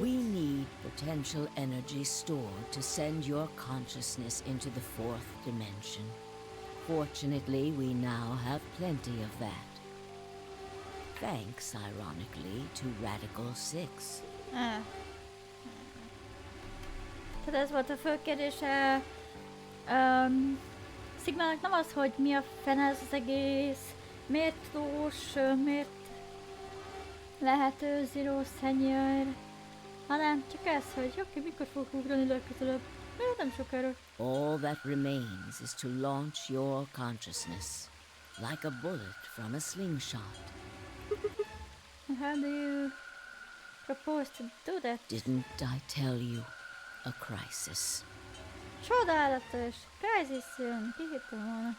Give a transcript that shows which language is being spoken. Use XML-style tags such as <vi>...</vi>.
<en>We need potential energy stored to send your consciousness into the fourth dimension. Fortunately, we now have plenty of that. Thanks, ironically, to Radical 6.</en> <hu>Tehát ez volt a fő kérdése Sigmának, nem az, hogy mi a fene ez az egész, miért tudós, miért lehet ő Zero Senior, hanem csak ez, hogy oké, mikor fogok ugrani legközelebb, nem sokára.</hu> <en>All that remains is to launch your consciousness, like a bullet from a slingshot. How do you propose to do that? Didn't I tell you? A crisis.</en> <hu>Csodálatos! Crisis jön! Ki hitte volna?</hu>